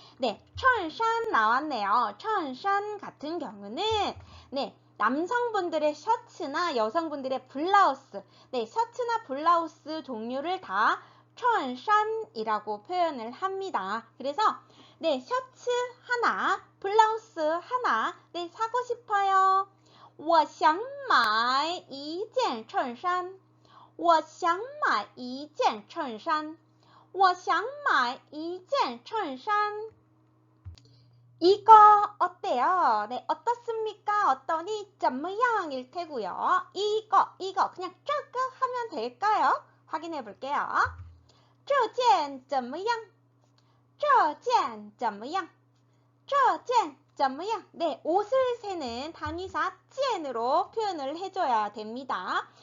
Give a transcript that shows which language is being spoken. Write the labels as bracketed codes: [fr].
[ko] 네, 衬衫 나왔네요. 衬衫 같은 경우는 네, 남성분들의 셔츠나 여성분들의 블라우스, 네, 셔츠나 블라우스 종류를 다 천산이라고 표현을 합니다. 그래서 네, 셔츠 하나, 블라우스 하나 네, 사고 싶어요. [zh] 我想买一件衬衫我想买一件衬衫我想买一件衬衫 [ko] 이거 어때요? 네, 어떻습니까? 어떠니? 怎么样일 테고요. 이거 그냥 저거 하면 될까요? 확인해 볼게요. [zh] 这件怎么样? 这件怎么样?这件怎么样? [ko] 네, 옷을 세는 단위사 件으로 표현을 해줘야 됩니다.